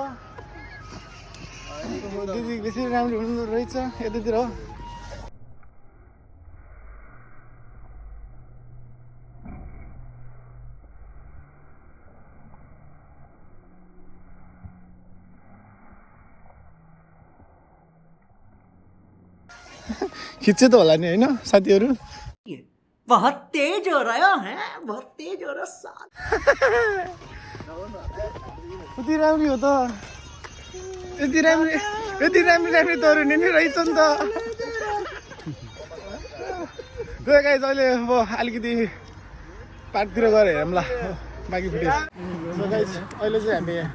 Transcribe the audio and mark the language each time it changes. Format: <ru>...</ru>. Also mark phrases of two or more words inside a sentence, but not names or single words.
<ne>दिदी बेसी राम्रो हुँदो रहेछ यतातिर हो खिच्चे त होला नि होइन साथीहरू</ne> <hi>बहुत तेज हो रहा है बहुत तेज हो रहा साथ</hi> <ne>कति राम्रो हो त यति राम्रो तरुनी नि रहेछ नि त त्यो गाइस अहिले अब अलिकति पार्कतिर गएर हेरौँला बाँकी फुटेज</ne> <en>so guys</en> <ne>अहिले चाहिँ हामी</ne>